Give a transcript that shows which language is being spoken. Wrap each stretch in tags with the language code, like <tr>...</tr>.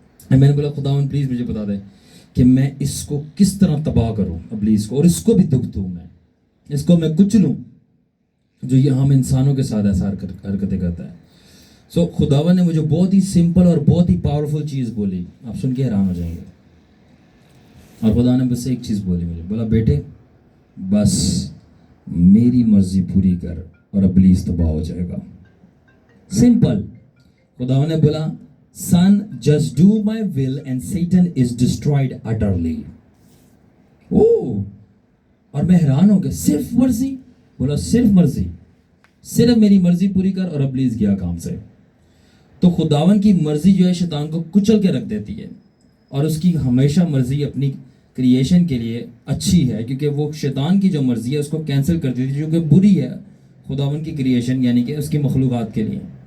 <ur>میں نے بولا خداوند پلیز مجھے بتا دے کہ میں اس کو کس طرح تباہ کروں ابلیس کو, اور اس کو بھی دکھ دوں, میں اس کو میں کچلوں جو یہ ہم انسانوں کے ساتھ ایسا حرکتیں کرتا ہے. سو خداوند نے مجھے بہت ہی سمپل اور بہت ہی پاورفل چیز بولی, آپ سن کے حیران ہو جائیں گے. اور خدا نے بس ایک چیز بولی مجھے, بولا بیٹے بس میری مرضی پوری کر اور ابلیس تباہ ہو جائے گا. سمپل. خدا نے بولا</ur> <en>son just do my will and Satan is destroyed utterly.</en> <ur>اور میں حیران ہو گیا, صرف مرضی. بولا صرف مرضی, صرف میری مرضی پوری کر اور ابلیس گیا کام سے. تو خداون کی مرضی جو ہے شیطان کو کچل کے رکھ دیتی ہے, اور اس کی ہمیشہ مرضی اپنی کریشن کے لیے اچھی ہے, کیونکہ وہ شیطان کی جو مرضی ہے اس کو کینسل کر دیتی ہے جو کہ بری ہے خداون کی کریشن یعنی کہ اس کی مخلوقات کے لیے.</ur>